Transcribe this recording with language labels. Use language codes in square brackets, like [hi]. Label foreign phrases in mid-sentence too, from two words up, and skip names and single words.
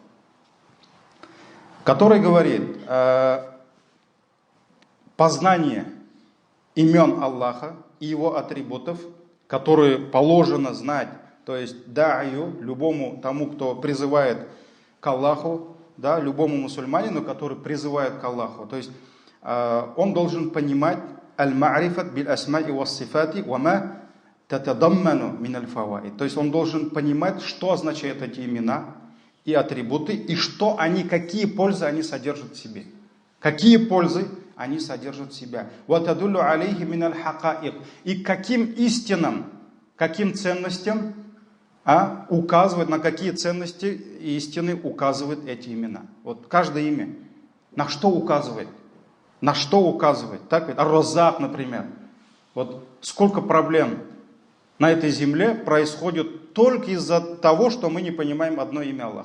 [ru] который говорит, познание имен Аллаха и его атрибутов, которые положено знать, то есть да'ю, любому тому, кто призывает к Аллаху, да, любому мусульманину, который призывает к Аллаху, то есть он должен понимать [ar] المعرفة بالأسماء والصفات وما تتضمن من الفوائد. [ru] То есть он должен понимать, что означают эти имена и атрибуты, и что они, какие пользы они содержат в себе. Какие пользы они содержат в себя. [ar] وتدل عليه من الحقائق. [ru] И каким истинам, каким ценностям указывают, на какие ценности и истины указывают эти имена. Вот каждое имя. На что указывает? На что указывает? Так, Ар-Раззак, например. Вот сколько проблем на этой земле происходит только из-за того, что мы не понимаем одно имя Аллаха.